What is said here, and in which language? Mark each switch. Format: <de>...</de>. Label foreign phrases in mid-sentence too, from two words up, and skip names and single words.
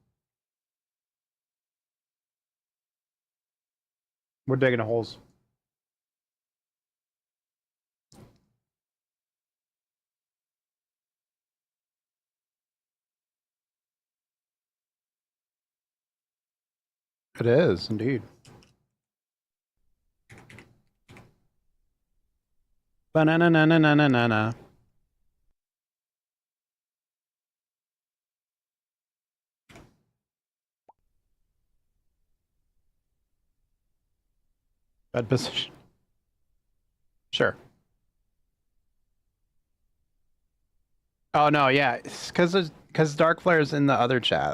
<en>We're digging holes. It is, indeed. Ba-na-na-na-na-na-na-na. Bad position. Sure. Oh no, yeah, it's because Dark Flare's in the other chat.</en>